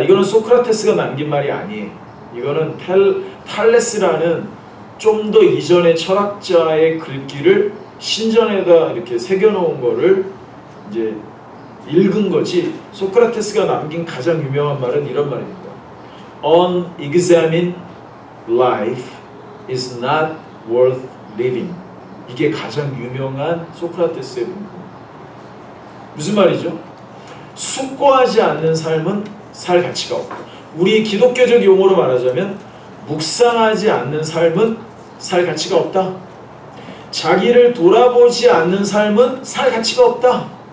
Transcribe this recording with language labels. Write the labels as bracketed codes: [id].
[ko] 이거는 소크라테스가 남긴 말이 아니에요. 이거는 탈레스라는 좀 더 이전의 철학자의 글귀를 신전에다 이렇게 새겨놓은 거를 이제 읽은 거지. 소크라테스가 남긴 가장 유명한 말은 이런 말입니다. [en] Unexamined life is not worth living. [ko] 이게 가장 유명한 소크라테스의 문구. 무슨 말이죠? 숙고하지 않는 삶은 살 가치가 없다. 우리 기독교적 용어로 말하자면 묵상하지 않는 삶은 살 가치가 없다. 자기를 돌아보지 않는 삶은 살 가치가 없다.